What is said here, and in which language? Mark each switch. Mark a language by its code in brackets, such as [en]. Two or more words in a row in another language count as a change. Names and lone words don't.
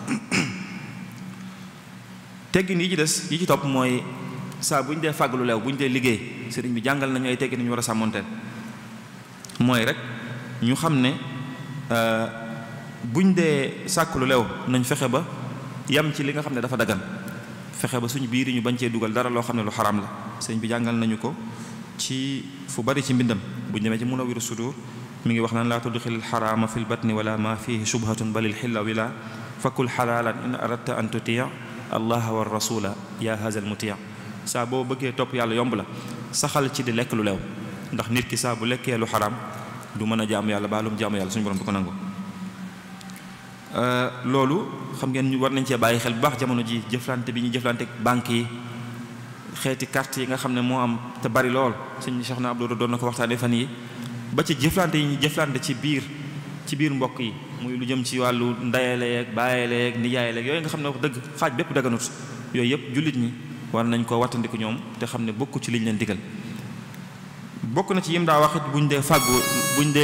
[wo] teggin yi ci des yi ci topp mooy saa bu ñu dee fàgg lu leew bu ñu dee liggéey sëriñ bi jàngal nañu ay teggin ñu war a sàmmanteel mooy rek ñu xam ne buñ dee sàkk lu leew nañ fexe ba yam ci li nga xam ne dafa dagan fexe ba suñu biir yi ñu bañ cee dugal dara loo xam ne lu xaraam la sëñ bi jàngal nañu ko ci fu bari ci mbindam buñ demee ci Munawwiru Sudur mi ngi wax naan [ar] لا تدخل حراما في البطن ولا ما فيه شبهة بل الحلال فكل حلالا إن أردت أن تطيع الله ورسوله يا هذا المطيع [wo] saa boo bëggee topp yàlla yomb la saxal ci di lekk lu leew ndax nit ki saa bu lekkee lu xaraam du mën a jaamu yàlla baa lu mu jaamu yàlla suñu borom du ko nangu loolu xam ngeen ñu war nañ cee bàyyi xel bu baax jamono ji jëflante bi ñu jëflante banque yi xeeti carte yi nga xam ne moo am te bari lool sëñ Cheikh na Abdou doon na ko waxtaanee fan yi ba ci jëflante yi ñu jëflante ci biir mbokk yi muy lu jëm ci wàllu ndayaleeg bàyyeleeg nijaayaleeg yooyu nga xam ne wax dëgg xaaj bépp daganut yooyu yëpp jullit ñi war nañ ko wattandiku ñoom te xam ne bokku ci liñ leen digal bokk na ci yim daa waxit buñ dee